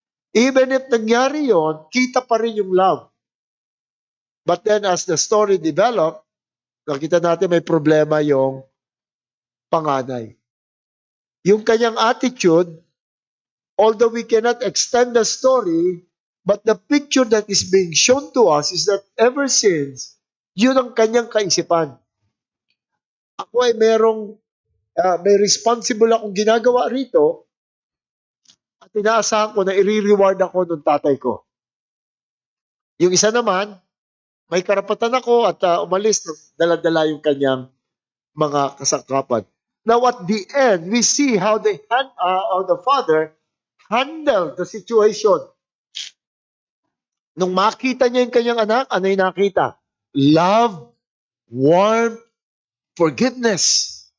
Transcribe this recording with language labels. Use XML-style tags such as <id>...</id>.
<en>Even if</en> <tl>nangyari yon, kita pa rin yung love.</tl> <en>But then as the story developed,</en> <tl>nakita natin may problema yung panganay. Yung kanyang</tl> <en>attitude, although we cannot extend the story, but the picture that is being shown to us is that ever since,</en> <tl>yun ang kanyang kaisipan. Ako ay may responsible akong ginagawa rito at inaasahan ko na i-reward ako ng tatay ko. Yung isa naman, may karapatan ako at umalis, dala-dala yung kanyang mga kasangkapan.</tl> <en>Now at the end, we see how the father handled the situation.</en> <tl>Nung makita niya yung kanyang anak, ano yung nakita?</tl> <en>Love, warmth, forgiveness.</en>